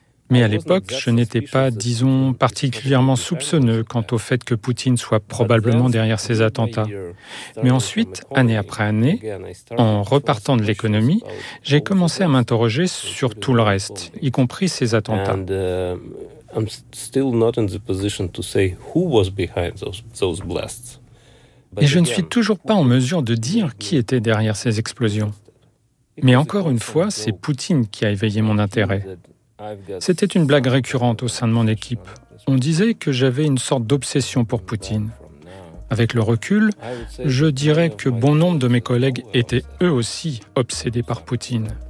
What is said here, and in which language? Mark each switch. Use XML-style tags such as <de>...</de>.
<fr>Mais à l'époque, je n'étais pas, disons, particulièrement soupçonneux quant au fait que Poutine soit probablement derrière ces attentats. Mais ensuite, année après année, en repartant de l'économie, j'ai commencé à m'interroger sur tout le reste, y compris ces attentats.</fr> <en>I'm still not in the position to say who was behind those blasts.</en> <fr>Et je ne suis toujours pas en mesure de dire qui était derrière ces explosions. Mais encore une fois, c'est Poutine qui a éveillé mon intérêt. C'était une blague récurrente au sein de mon équipe. On disait que j'avais une sorte d'obsession pour Poutine. Avec le recul, je dirais que bon nombre de mes collègues étaient eux aussi obsédés par Poutine.</fr>